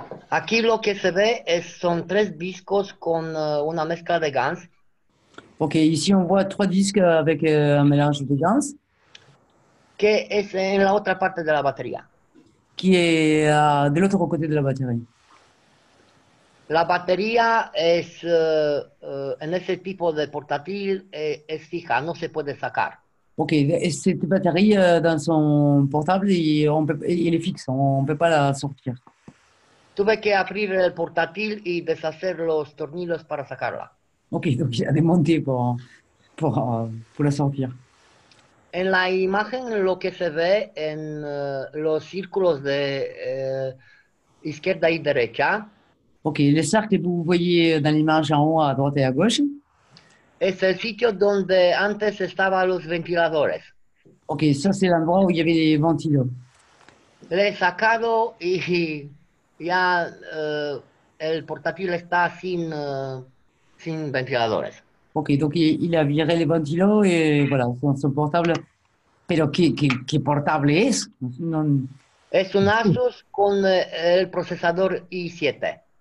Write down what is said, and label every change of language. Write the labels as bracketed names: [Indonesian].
[Spanish] Aquí lo que se ve son 3 discos con una mezcla de GANs. [French] Ok, ici on voit 3 disques avec un mélange de GANs. [Spanish] Que es en la otra parte de la batería. [French] Qui est de l'autre côté de la batterie. [Spanish] La batería es, en ese tipo de portátil, es fija, no se puede sacar. [French] Ok, et cette batterie dans son portable, il est fixe, on ne peut pas la sortir. [Spanish] Tuve que abrir el portátil y deshacer los tornillos para sacarla. [French] Ok, donc il a démonté pour la sortir. [Spanish] En la imagen lo que se ve en los círculos de izquierda y derecha. [French] Ok, les cercles que vous voyez dans l'image en haut, à droite et à gauche. [Spanish] Es el sitio donde antes estaban los ventiladores. [French] Ok, ça c'est l'endroit où il y avait les ventilos. [Spanish] Le he sacado y ya el portátil está sin ventiladores. [French] Ok, donc il a viré les ventilos et voilà, son portable. [Spanish] Pero ¿qué portable es? No. Es un Asus con el procesador i7.